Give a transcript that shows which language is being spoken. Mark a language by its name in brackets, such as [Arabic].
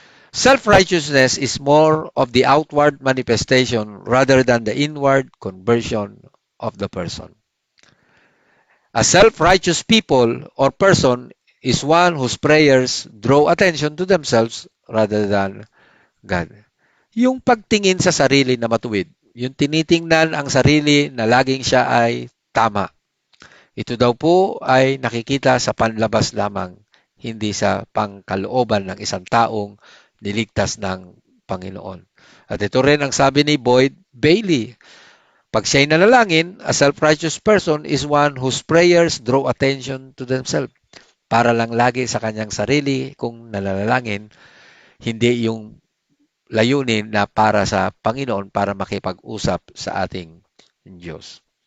[English] Self-righteousness is more of the outward manifestation rather than the inward conversion of the person. A self-righteous people or person is one whose prayers draw attention to themselves rather than God. [Filipino] Yung pagtingin sa sarili na matuwid, yung tinitingnan ang sarili na laging siya ay tama. Ito daw po ay nakikita sa panlabas lamang, hindi sa pangkalooban ng isang taong niligtas ng Panginoon. At ito rin ang sabi ni Boyd Bailey. Pag siya'y nanalangin, [English] a self-righteous person is one whose prayers draw attention to themselves. [Filipino] Para lang lagi sa kanyang sarili kung nalalangin, hindi yung layunin na para sa Panginoon para makipag-usap sa ating Diyos.